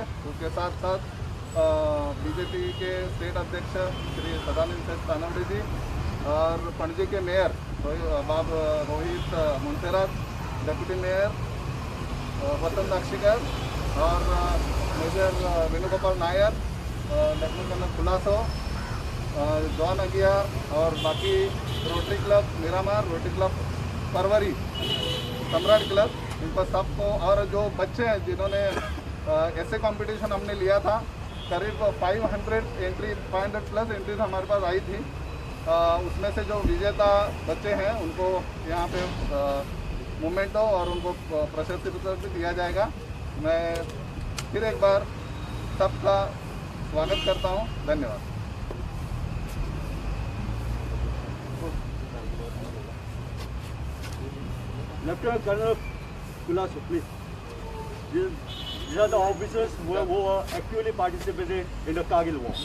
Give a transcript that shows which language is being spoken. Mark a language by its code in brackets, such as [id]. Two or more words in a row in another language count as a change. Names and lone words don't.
[hi] उसके साथ साथ बीजेपी के स्टेट अध्यक्ष श्री सदानंद सेठ तानवड़े जी और पणजी के मेयर बाब रोहित मुंसेरात, [en] deputy mayor [hi] वसंत अक्षिकर और मेजर वेणुगोपाल नायर, [en] lieutenant colonel [hi] खुलासो, जॉन अगिया और बाकी रोटरी क्लब मिरामार, रोटरी क्लब परवरी, सम्राट क्लब, इनको सबको, और जो बच्चे हैं जिन्होंने ऐसे कंपटीशन हमने लिया था, करीब 500 [en] plus entries [hi] हमारे पास आई थी। उसमें से जो विजेता बच्चे हैं उनको यहाँ पे मोमेंटो और उनको प्रशस्ति पत्र भी दिया जाएगा। मैं फिर एक बार सबका स्वागत करता हूँ। धन्यवाद। [en] Lieutenant Colonel Kulaso, please. These are the officers who are actively participated in the Kargil war.